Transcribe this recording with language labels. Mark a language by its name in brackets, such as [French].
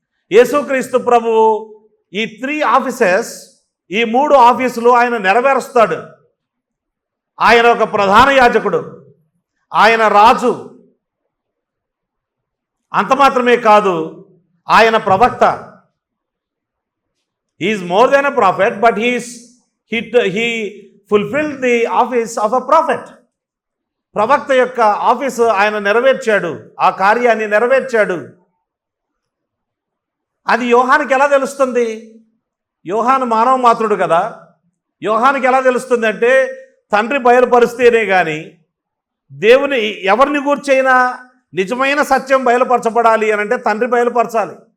[Telugu] యేసుక్రీస్తు ప్రభువు ఈ 3 ఆఫీసెస్, ఈ 3 ఆఫీసులు ఆయన నెరవేరుస్తాడు. ఆయన ఒక ప్రధాన యాజకుడు, ఆయన రాజు, అంత మాత్రమే కాదు ఆయన ప్రవక్త. [English] Is more than a prophet, but he fulfilled the office of a prophet. [Telugu] ప్రవక్త యొక్క ఆఫీసు ఆయన నెరవేర్చాడు, ఆ కార్యాన్ని నెరవేర్చాడు. అది యోహానుకి ఎలా తెలుస్తుంది? యోహాను మానవ మాత్రుడు కదా. యోహానుకి ఎలా తెలుస్తుంది అంటే, తండ్రి బయలుపరిస్తేనే కానీ దేవుని ఎవరిని గూర్చైనా నిజమైన సత్యం బయలుపరచబడాలి అని అంటే తండ్రి బయలుపరచాలి.